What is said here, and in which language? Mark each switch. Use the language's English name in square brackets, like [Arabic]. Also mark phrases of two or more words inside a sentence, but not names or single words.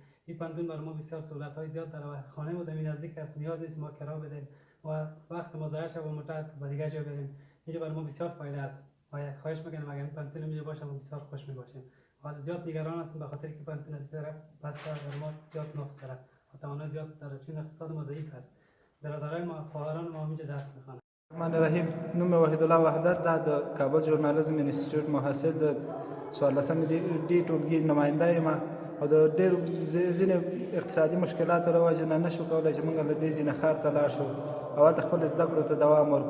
[Persian] این پانتون برای ما بسیار سهولت‌های زیاد داره و خانه ما در نزدیک است، نیاز نیست ما کرا بدیم و وقت مزایش و موتور با دیگه جا بریم. اینجا برای ما بسیار فایده است. خواهش میکنم اگر این پانتون اینجا باشه ما بسیار خوش میباشیم. حالا زیاد نگران هستم به خاطر که پانتون از طرف پس برای ما زیاد نقص داره و توانایی زیاد داره، چون اقتصاد ما ضعیف است. برادرای ما، خواهران ما اینجا درس میخوانند. [Arabic] الرحمن الرحیم. [Pashto] نوم وحید الله وحدت ده، د کابل ژورنالیزم انسټیټیوټ محصل د 14مې ډي ټولګي نماینده یم، او د ډېر ځینې اقتصادي مشکلاتو له وجې نه نشو کولی چې موږ له دې ځای نه ښار ته لاړ شو او هلته خپل زده کړو ته دوام ورکړو.